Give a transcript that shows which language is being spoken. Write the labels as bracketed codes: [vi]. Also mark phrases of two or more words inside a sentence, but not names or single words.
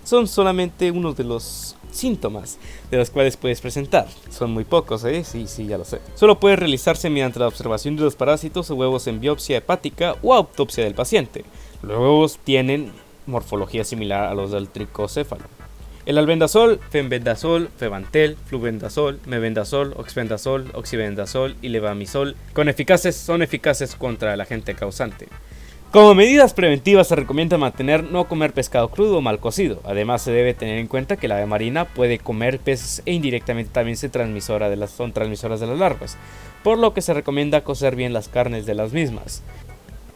[es] Son solamente unos de los síntomas de los cuales puedes presentar. Son muy pocos, sí, ya lo sé. Solo puede realizarse mediante la observación de los parásitos o huevos en biopsia hepática o autopsia del paciente. Los huevos tienen morfología similar a los del tricocéfalo. El albendazol, fenbendazol, febantel, flubendazol, mebendazol, oxbendazol, oxibendazol y levamisol son eficaces contra el agente causante. Como medidas preventivas se recomienda no comer pescado crudo o mal cocido. Además se debe tener en cuenta que la ave marina puede comer peces e indirectamente también son transmisoras de las larvas, por lo que se recomienda cocer bien las carnes de las mismas.